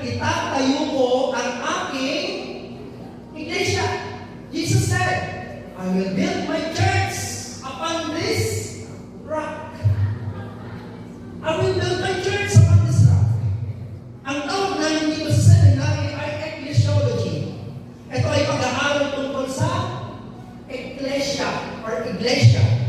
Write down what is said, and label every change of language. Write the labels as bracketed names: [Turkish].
[Filipino] Itatayo ko ang aking iglesia. [English] Jesus said, I will build my church upon this rock. I will build my church upon this rock. [Filipino] Ang tawag na hindi ko sa seminary ay ecclesiology. Ito ay pag-aaral tungkol sa ecclesia or iglesia.